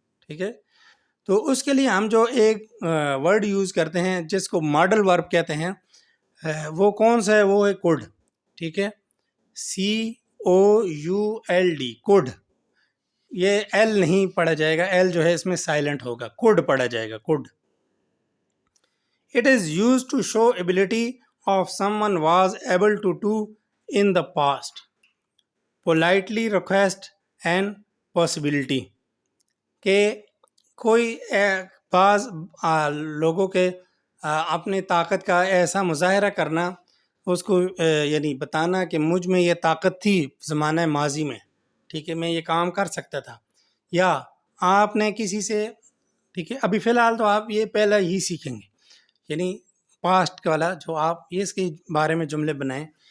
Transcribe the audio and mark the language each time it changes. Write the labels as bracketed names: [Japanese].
[Urdu] ٹھیک ہے، تو اس کے لیے ہم جو ایک ورڈ یوز کرتے ہیں جس کو ماڈل ورب کہتے ہیں، وہ کون سا ہے؟ وہ ہے کوڈ. ٹھیک ہے، COULD، کوڈ. یہ ایل نہیں پڑھا جائے گا، ایل جو ہے اس میں سائلنٹ ہوگا، کوڈ پڑھا جائے گا، code. [English] It is used to show ability of someone was able to do in the past. Politely request and possibility. [Urdu] کہ کوئی بعض لوگوں کے اپنے طاقت کا ایسا مظاہرہ کرنا، اس کو یعنی بتانا کہ مجھ میں یہ طاقت تھی زمانہ ماضی میں. ٹھیک ہے، میں یہ کام کر سکتا تھا. یا آپ نے کسی سے، ٹھیک ہے، ابھی فی الحال تو آپ یہ پہلا ہی سیکھیں گے، یعنی پاسٹ والا جو آپ اس کے بارے میں جملے بنائیں.